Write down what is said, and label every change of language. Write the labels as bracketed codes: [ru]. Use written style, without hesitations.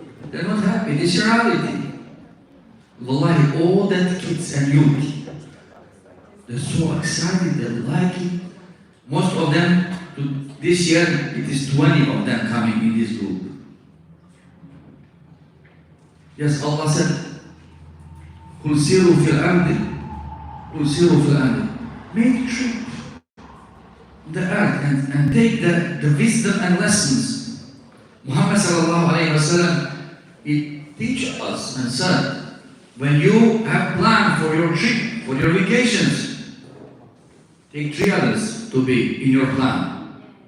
[en] They're not happy, this is reality. Wallahi, all that kids and youth, they're so excited, they like it. Most of them, this year, it is 20 of them coming in this group. Yes, Allah said, [ar] قُلْ سِيرُوا فِي الْأَرْضِ قُلْ سِيرُوا فِي الْأَرْضِ. [en] Make trip on the earth and take the wisdom and lessons. Muhammad sallallahu alayhi wa sallam, he teach us and said, when you have planned for your trip, for your vacations, take 3 others to be in your plan.